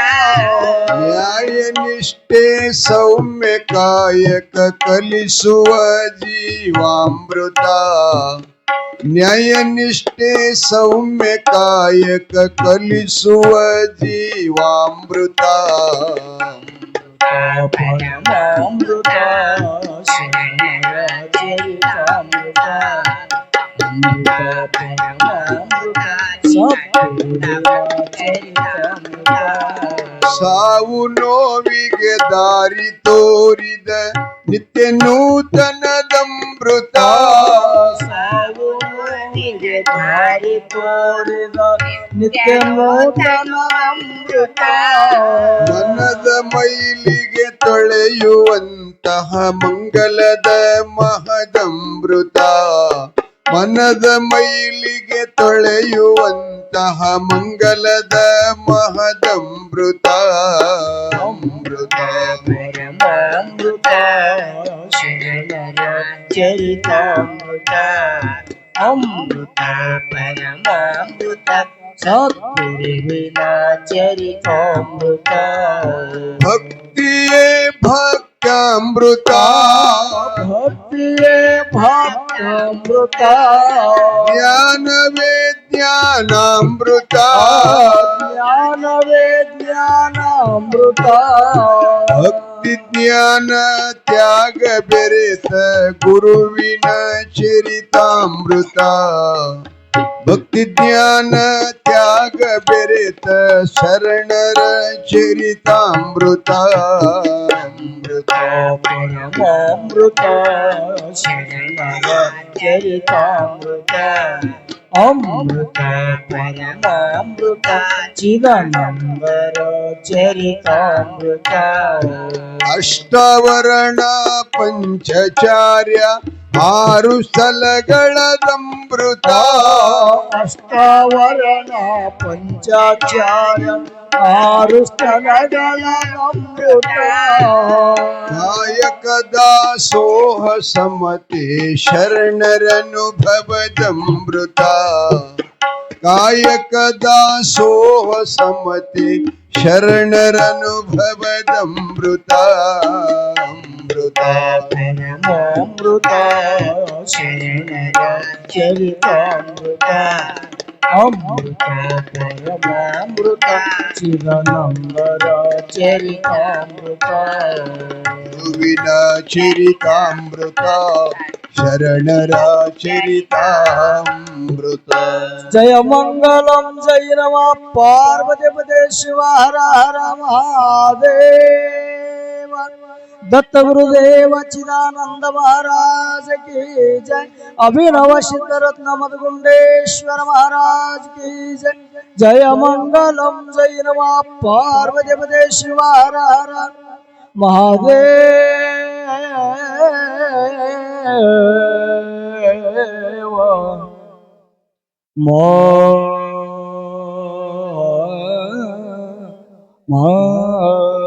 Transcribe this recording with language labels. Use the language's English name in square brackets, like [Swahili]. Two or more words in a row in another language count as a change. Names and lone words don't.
[Kannada] ನ್ಯಾಯ ನಿಷ್ಠೆ ಸೌಮ್ಯ ಕಾಯಕ ಕಲಿಸುವ ಜೀವಾಮೃತ ನ್ಯಾಯ ನಿಷ್ಠೆ ಸೌಮ್ಯ ಕಾಯಕ ಕಲಿಸುವ ಜೀವಾಮೃತ ಪರಮಾಮೃತ ಶರಣರಚರಿತಾಮೃತ ಅಮೃತ ಪರಮಾಮೃತ ಸದ್ಗುರುವಿನಚರಿತಾಮೃತ ಸಾವು ನೋವಿಗೆ ದಾರಿ ತೋರಿದ ನಿತ್ಯ ನೂತನದಮೃತ ಸಾವು ನೋವಿಗೆ ದಾರಿ ತೋರಿದ ನಿತ್ಯ ನೂತನದಮೃತ ಮನದ ಮೈಲಿಗೆ ತೊಳೆಯುವಂತಹ ಮಂಗಲದ ಮಹದಮೃತ ಮನದ ಮೈಲಿಗೆ ತೊಳೆಯುವಂತಹ ಮಂಗಲದ ಮಹದಮೃತ ಅಮೃತ ಪರಮಾಮೃತ ಶರಣರಚರಿತಾಮೃತ ಅಮೃತ ಪರಮಾಮೃತ ಸದ್ಗುರುವಿನಚರಿತಾಮೃತ ಭಕ್ತಿಯೇ ಭಕ್ತಾಮೃತ ಭಕ್ತಿಯೇ ಭಕ್ತಾಮೃತ ಜ್ಞಾನವೇ ಜ್ಞಾನಾಮೃತ ಜ್ಞಾನವೇ ಜ್ಞಾನಾಮೃತ ಭಕ್ತಿ ಜ್ಞಾನ ತ್ಯಾಗ ಬೆರೆತ ಗುರುವಿನ ಚರಿತಾಮೃತ ಭಕ್ತಿ ಜ್ಞಾನ ತ್ಯಾಗ ಬೆರೆತ ಶರಣರ ಚರಿತಾಮೃತ ಅಮೃತ ಪರಮಾಮೃತ ಶರಣರಚರಿತಾಮೃತ ಅಮೃತ ಪರಮಾಮೃತ ಚಿದಾನಂದರ ಚರಿತಾಮೃತ ಅಷ್ಟಾವರಣ ಪಂಚಚಾರ್ಯ ಆರು ಸ್ಥಳಗಳದಮೃತ ಅಷ್ಟಾವರಣ ಪಂಚಾಚಾರ ಆರು ಸ್ಥಳಗಳ ಅಮೃತ ಕಾಯಕ ದಾಸೋಹ ಸಮತೆ ಶರಣರನುಭವದಮೃತ ಕಾಯಕ ದಾಸೋಹ ಸಮತೆ ಶರಣರನುಭವದಮೃತ ಅಮೃತ ಪರಮಾಮೃತ ಶರಣರಚರಿತಾಮೃತ ಅಮೃತ ಪರಮಾಮೃತ ಚಿದಾನಂದರ ಚರಿತಾಮೃತ ಗುರುವಿನ ಚರಿತಾಮೃತ ಶರಣರ ಚರಿತಾಮೃತ [Sanskrit] जय मंगलम जय नमः पार्वती पते शिव हर हर [Hindi] महादेव दत्त गुरुदेव चिदानंद महाराज की जय अभिनव सिद्धरत्न मदगुंडेश्वर महाराज की जय [Sanskrit] जय मंगलम जय नमः पार्वती पते शिव हर हर महादेव [Hindi] महाराज